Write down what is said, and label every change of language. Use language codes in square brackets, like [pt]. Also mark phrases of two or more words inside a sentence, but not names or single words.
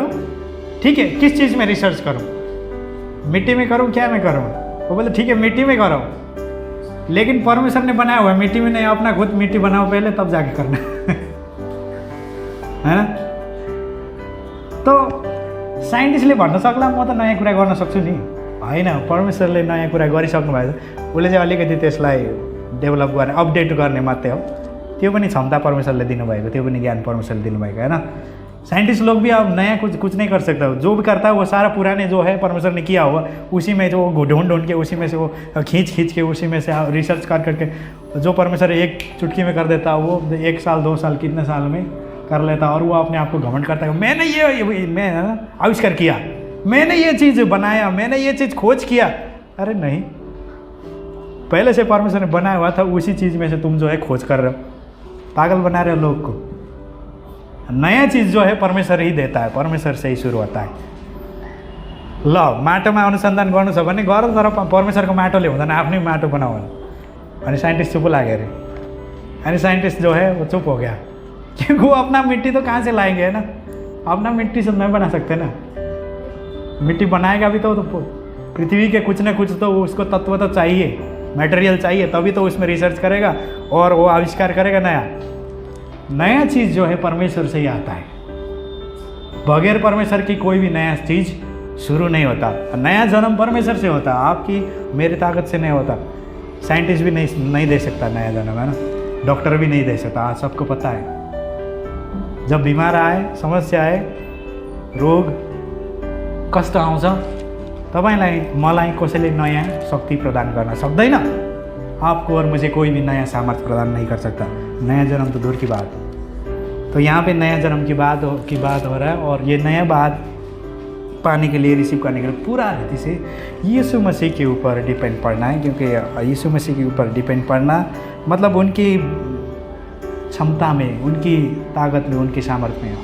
[hi] ठीक है, किस चीज़ में रिसर्च करूँ, मिट्टी में करूँ, क्या में करूँ? वो बोले ठीक है मिट्टी में करो, लेकिन परमेश्वर ने बनाया हुआ है मिट्टी में नहीं, अपना खुद मिट्टी बनाओ पहले, तब जाके करना है ना। [ne] तो साइन्टिस्टले भन्न सक्ला म त नयाँ कुरा गर्न सक्छु नि, होइन। परमेश्वरले नयाँ कुरा गरिसक्नु भएको छ, उसले चाहिँ अलिकति त्यसलाई डेभलप गर्ने, अपडेट गर्ने मात्रै हो। त्यो पनि क्षमता परमेश्वरले दिनुभएको, त्यो पनि ज्ञान परमेश्वरले दिनुभएको, [hi] है ना। साइंटिस्ट लोग भी अब नया कुछ नहीं कर सकता, जो भी करता है वो सारा पुराने जो है परमेश्वर ने किया हुआ उसी में जो ढूंढ के उसी में से वो खींच के उसी में से रिसर्च करके जो परमेश्वर एक चुटकी में कर देता है वो 1 साल 2 साल कितने साल में कर लेता है। और वो अपने आप को घमंड करता है, मैंने मैं आविष्कार किया, मैंने ये चीज़ बनाया, मैंने ये चीज़ खोज किया। अरे नहीं, पहले से परमेश्वर ने बनाया हुआ था, उसी चीज़ में से तुम जो है खोज कर रहे हो, पागल बना रहे हो लोग को। नया चीज़ जो है परमेश्वर ही देता है, परमेश्वर से ही शुरू होता है। [ne] ल माटोमा अनुसन्धान गर्नु छ भने गर, तर परमेश्वरको माटोले हुँदैन, आफ्नै माटो बनाऊ अनि साइंटिस्ट चुप लाग्यो अरे। [hi] अनि साइंटिस्ट जो है वो चुप हो गया, क्योंकि वो अपना मिट्टी तो कहाँ से लाएंगे, है ना। अपना मिट्टी से नहीं बना सकते ना, मिट्टी बनाएगा भी तो पृथ्वी के कुछ न कुछ तो उसको तत्व तो चाहिए, मटेरियल चाहिए, तभी तो उसमें रिसर्च करेगा और वो आविष्कार करेगा। नया चीज़ जो है परमेश्वर से ही आता है, बगैर परमेश्वर की कोई भी नया चीज़ शुरू नहीं होता। नया जन्म परमेश्वर से होता, आपकी मेरी ताकत से नहीं होता। साइंटिस्ट भी नहीं दे सकता नया जन्म, है ना। डॉक्टर भी नहीं दे सकता, आज सबको पता है। जब बीमार आए, समस्या आए, [ne] रोग कष्ट आउँछ, तपाईलाई मलाई कसैले नयाँ शक्ति प्रदान गर्न सक्दैन। [hi] आपको और मुझे कोई भी नया सामर्थ्य प्रदान नहीं कर सकता। नया जन्म तो दूर की बात। तो यहाँ पे नया जन्म की बात हो रहा है, और ये नया बात पाने के लिए, रिसीव करने के लिए पूरा रीति से यीशु मसीह के ऊपर डिपेंड पड़ना है। क्योंकि यीशु मसीह के ऊपर डिपेंड पड़ना मतलब उनकी क्षमता में, उनकी ताकत में, उनकी सामर्थ्य में।